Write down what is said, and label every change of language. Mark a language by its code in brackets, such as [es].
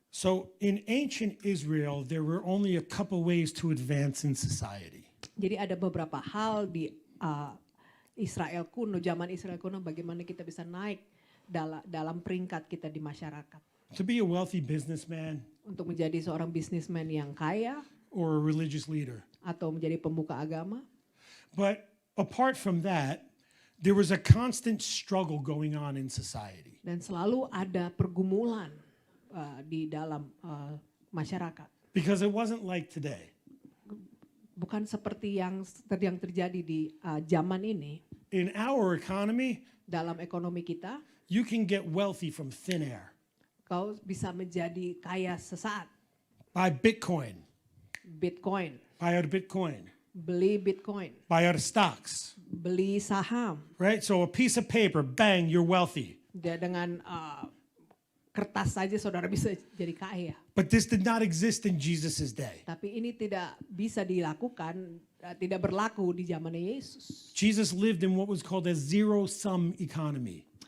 [en] So in ancient Israel, there were only a couple ways to advance in society. [id] Jadi ada beberapa hal di Israel kuno, zaman Israel kuno, bagaimana kita bisa naik dalam peringkat kita di masyarakat. [en] To be a wealthy businessman [id] Untuk menjadi seorang bisnismen yang kaya [en] or a religious leader. [id] atau menjadi pembuka agama. [en] But apart from that, there was a constant struggle going on in society. [id] Dan selalu ada pergumulan di dalam masyarakat. [en] Because it wasn't like today. [id] Bukan seperti yang terjadi di zaman ini. [en] In our economy, [id] Dalam ekonomi kita, [en] you can get wealthy from thin air. [id] kau bisa menjadi kaya sesaat. [en] Buy Bitcoin, [id] Bitcoin, [en] buy out of Bitcoin, [id] beli Bitcoin, [en] buy out of stocks, [id] beli saham. [en] right? So a piece of paper, bang, you're wealthy. [id] Dengan kertas saja saudara bisa jadi kaya. [en] But this did not exist in Jesus' day. [id] Tapi ini tidak bisa dilakukan, tidak berlaku di zaman Yesus. [en] Jesus lived in what was called a zero-sum economy.